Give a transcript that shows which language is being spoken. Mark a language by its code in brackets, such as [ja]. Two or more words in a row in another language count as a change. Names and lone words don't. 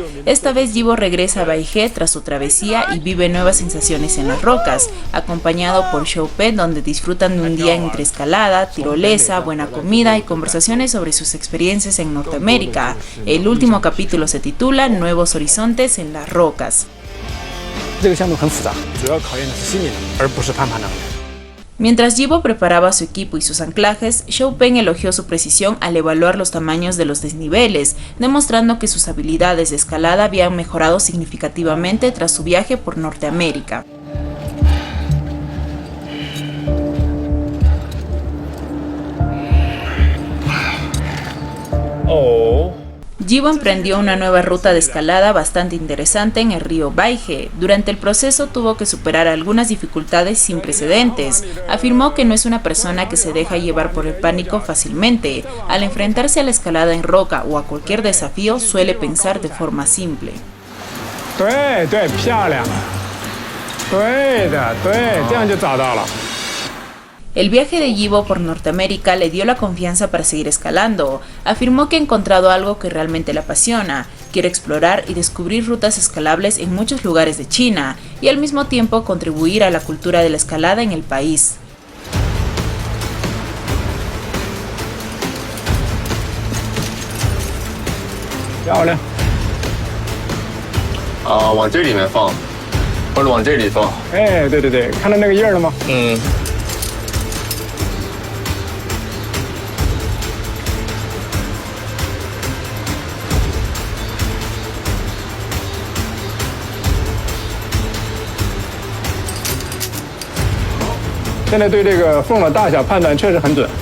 [es] Esta vez Yibo regresa a Baigé tras su travesía y vive nuevas sensaciones en las rocas, acompañado por Xiaopeng, donde disfrutan de un día entre escalada, tirolesa, buena comida y conversaciones sobre sus experiencias en Norteamérica. El último capítulo se titula Nuevos Horizontes en las Rocas. [zh] 这个项目很复杂，主要考验的是心理能力，而不是攀爬能力。 [es] Mientras Yibo preparaba su equipo y sus anclajes, Xiaopeng elogió su precisión al evaluar los tamaños de los desniveles, demostrando que sus habilidades de escalada habían mejorado significativamente tras su viaje por Norteamérica. Yibo emprendió una nueva ruta de escalada bastante interesante en el río Baigé. Durante el proceso tuvo que superar algunas dificultades sin precedentes. Afirmó que no es una persona que se deja llevar por el pánico fácilmente. Al enfrentarse a la escalada en roca o a cualquier desafío, suele pensar de forma simple. [zh] 对对，漂亮。对的，对，这样就找到了。 [es] El viaje de Yibo por Norteamérica le dio la confianza para seguir escalando. Afirmó que ha encontrado algo que realmente le apasiona. Quiere explorar y descubrir rutas escalables en muchos lugares de China y al mismo tiempo contribuir a la cultura de la escalada en el país. [zh] 漂亮。往这里面放，或者往这里放。哎，对对对，看到那个印儿了吗？嗯。现在对这个缝的大小判断确实很准。